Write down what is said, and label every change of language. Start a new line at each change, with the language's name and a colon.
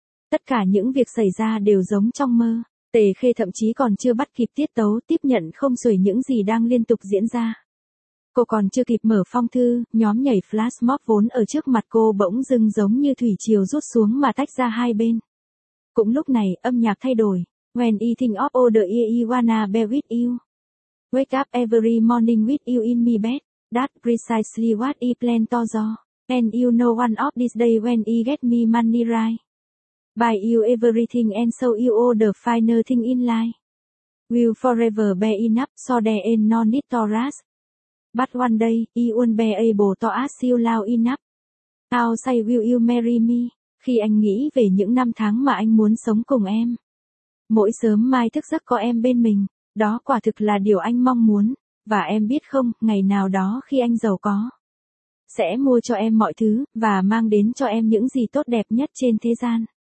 Vietnamese: Tất cả những việc xảy ra đều giống trong mơ, Tề Khê thậm chí còn chưa bắt kịp tiết tấu, tiếp nhận không xuể những gì đang liên tục diễn ra. Cô còn chưa kịp mở phong thư, nhóm nhảy flash mob vốn ở trước mặt cô bỗng dưng giống như thủy triều rút xuống mà tách ra hai bên. Cũng lúc này, âm nhạc thay đổi.
English: When I think of all the years I wanna be with you. Wake up every morning with you in my bed. That's precisely what I plan to do. And you know one of these days when I get me money right. Buy you everything and so you all the finer thing in life. Will forever be enough so there ain't no need to rush. But one day, I won't be able to ask you loud enough. I'll say will you marry me?
Vietnamese: Khi anh nghĩ về những năm tháng mà anh muốn sống cùng em. Mỗi sớm mai thức giấc có em bên mình, đó quả thực là điều anh mong muốn. Và em biết không, ngày nào đó khi anh giàu có, sẽ mua cho em mọi thứ, và mang đến cho em những gì tốt đẹp nhất trên thế gian.